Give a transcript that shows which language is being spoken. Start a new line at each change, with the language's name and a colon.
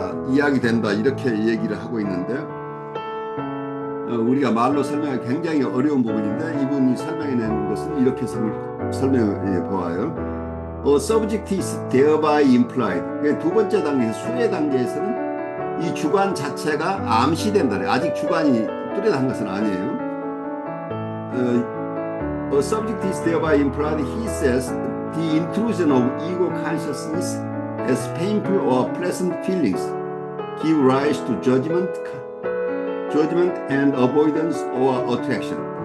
Korean: 이야기된다 이렇게 얘기를 하고 있는데 우리가 말로 설명하기 굉장히 어려운 부분인데 이분이 설명해내는 것은 이렇게 설명해 보아요.
English: A subject is thereby implied.
Korean: 두 번째 단계에서 수의 단계에서는 이 주관 자체가 암시된다. 아직 주관이 뚜렷한 것은 아니에요.
English: A subject is thereby implied, he says, the intrusion of ego consciousness as painful or pleasant feelings give rise to judgment and avoidance or attraction.